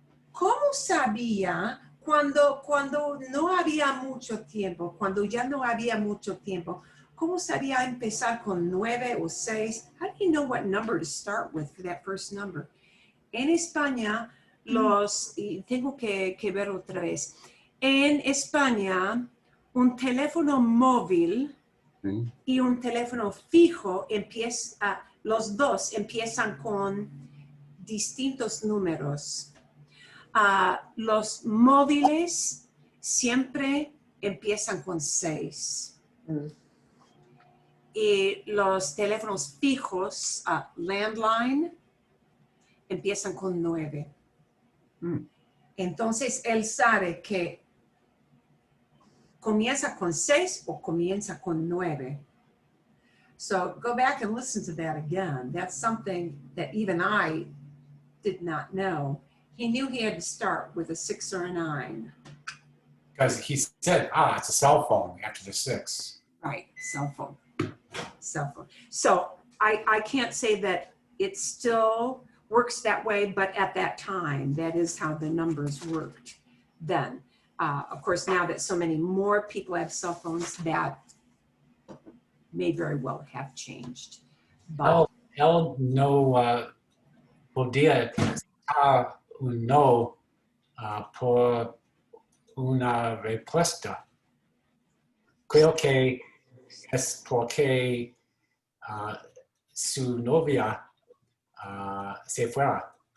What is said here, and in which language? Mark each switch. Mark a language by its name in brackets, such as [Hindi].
[Spanish] ¿Cómo sabía cuando no había mucho tiempo, cuando ya no había mucho tiempo? ¿Cómo sabía empezar con 9 o 6? [English] How do you know what number to start with for that first number? [Spanish] En España, y tengo que ver otra vez. En España, un teléfono móvil Sí. y un teléfono fijo los dos empiezan con distintos números. Los móviles siempre empiezan con 6. Y los teléfonos fijos, landline, empiezan con 9. Entonces, él sabe que comienza con 6 o comienza con 9. [English] So go back and listen to that again. That's something that even I did not know. He knew he had to start with a 6 or a 9. Because he said, it's a cell phone after the 6. Right, cell phone. So I can't say that it still works that way, but at that time, that is how the numbers worked then. Of course, now that so many more people have cell phones, that may very well have changed. But [Spanish] Él no podía dar un no por una respuesta. Creo que es porque su novia se fuera.